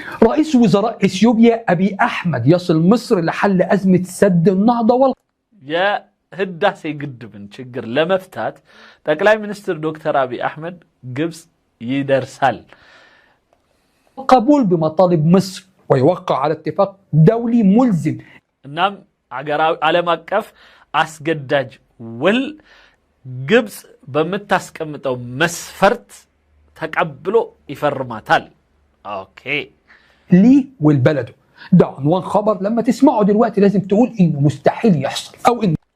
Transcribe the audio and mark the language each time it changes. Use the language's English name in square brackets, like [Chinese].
[Arabic] رئيس وزراء إثيوبيا أبي أحمد يصل مصر لحل أزمة سد النهضة [Amharic] يا ህዳሴ ግድብን ችግር ለመፍታት ጠቅላይ ሚኒስትር ዶክተር አብይ አህመድ ግብጽ ይደርሳል። [Arabic] قبول بمطالب مصر ويوقع على اتفاق دولي ملزم. [Amharic] እናም ዓለም አቀፍ አስገዳጅ ውል ግብጽ በመታስቀምጠው መስፈርት ተቀብሎ ይፈርማታል። ኦኬ [Arabic] لي والبلد ده عنوان خبر لما تسمعوا دلوقتي لازم تقول انه مستحيل يحصل او ان